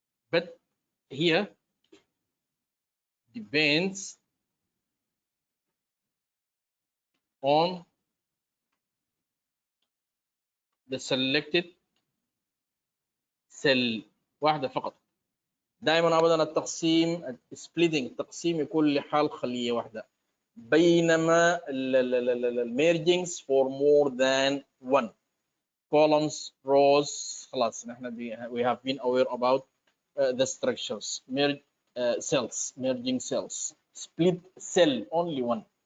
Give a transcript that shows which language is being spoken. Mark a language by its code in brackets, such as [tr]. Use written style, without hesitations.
[en] But here depends on the selected cell. [ar] واحدة فقط. دائما ابدا التقسيم splitting التقسيم يكون لحال خلية واحدة. بينما [en] mergings for more than one. Columns, rows, [ar] خلاص نحن [en] we have been aware about the structures. Cells, merging cells. Split cell, only one.